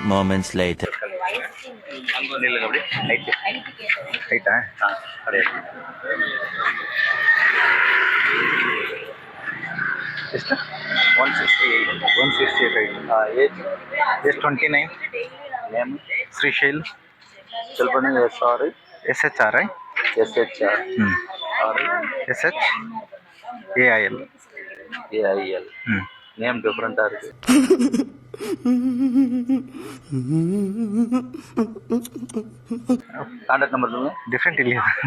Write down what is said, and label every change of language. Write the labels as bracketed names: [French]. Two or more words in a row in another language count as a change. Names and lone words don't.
[Kannada] ಐಟಾ ಎಷ್ಟು? 168 ಏಜ್ ಎಷ್ಟು? 29. ನೇಮ್ ಶ್ರೀಶೈಲ್. ಸ್ವಲ್ಪ ಸಾರಿ SHR SHR SHAIL [Tamil] நேம் டிஃப்ரெண்ட்டாக இருக்குது. கான்டாக்ட் நம்பர் சொல்லுங்க. டிஃப்ரெண்ட் இல்லையா?